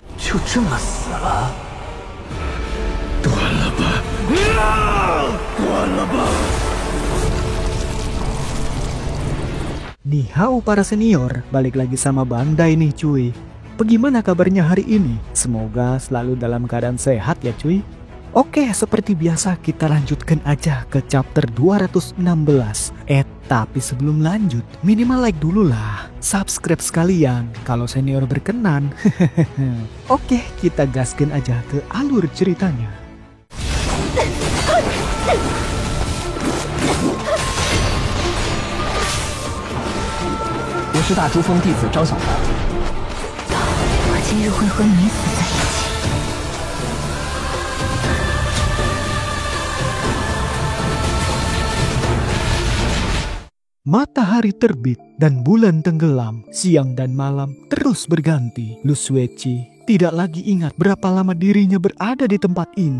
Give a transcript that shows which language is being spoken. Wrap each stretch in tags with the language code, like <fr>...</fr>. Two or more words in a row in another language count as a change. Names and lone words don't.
<zh>就这么死了？断了吧，断了吧。</zh> <id>Nihao para senior, balik lagi sama Bandai nih cuy. Bagaimana kabarnya hari ini? Semoga selalu dalam keadaan sehat ya cuy. Oke, seperti biasa kita lanjutkan aja ke chapter 216. Tapi sebelum lanjut, minimal like dulu lah. Subscribe sekalian kalau senior berkenan. Oke, kita gaskan aja ke alur ceritanya.</id> <zh>我是大珠峰弟子张小凡。我今日会和你死在一起。</zh> <id>Matahari terbit dan bulan tenggelam, siang dan malam terus berganti. Lu Xueqi tidak lagi ingat berapa lama dirinya berada di tempat ini.</id>